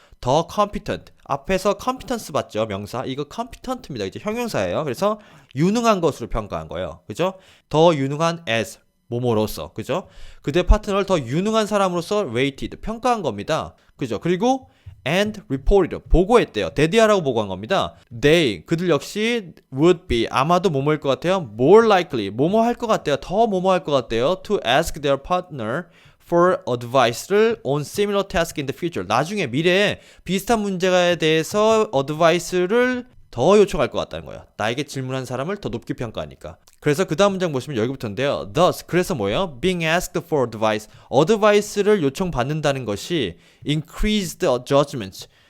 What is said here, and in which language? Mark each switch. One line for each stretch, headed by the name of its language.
Korean: 더 competent 앞에서 competence 봤죠 명사 이거 competent입니다 이제 형용사예요 그래서 유능한 것으로 평가한 거예요 그죠 더 유능한 as 뭐뭐로서, 그죠? 그들의 파트너를 더 유능한 사람으로서 rated, 평가한 겁니다. 그죠? 그리고
English: and reported,
Korean: 보고했대요. 대디하라고 보고한 겁니다. They, 그들 역시
English: would be,
Korean: 아마도 뭐뭐일 것 같아요.
English: more likely,
Korean: 뭐뭐 할 것 같대요. 더 뭐뭐 할 것 같대요.
English: to ask their partner for advice를 on similar task in the future.
Korean: 나중에 미래에 비슷한 문제에 대해서 advice를 더 요청할 것 같다는 거야. 나에게 질문한 사람을 더 높게 평가하니까. 그래서 그 다음 문장 보시면 여기부터인데요. Thus, 그래서 뭐예요?
English: Being asked for advice.
Korean: advice를 요청받는다는 것이 increased judgment.